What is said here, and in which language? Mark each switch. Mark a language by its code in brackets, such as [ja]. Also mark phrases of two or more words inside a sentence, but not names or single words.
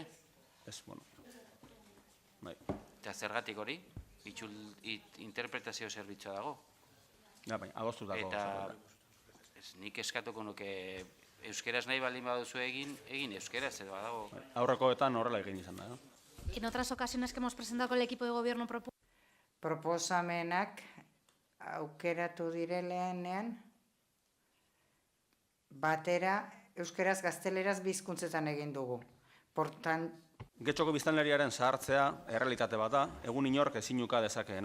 [eu] Ez, bueno. Bai. Eta zergatik hori? Interpretazio zerbitzua dago. Ja, bai, adostu dago. Eta nik eskatuko nuke euskeraz nahi baldin baduzu egin euskeraz edo badago. Aurrekoetan horrela egin izan da. [es] En otras ocasiones que hemos presentado con el equipo de gobierno [eu] proposamenak aukeratu direlenean batera euskeraz gazteleraz bizkuntzetan egin dugu. Getxoko biztanleriaren zahartzea errealitate bat da, egun inork ezinuka dezakeena.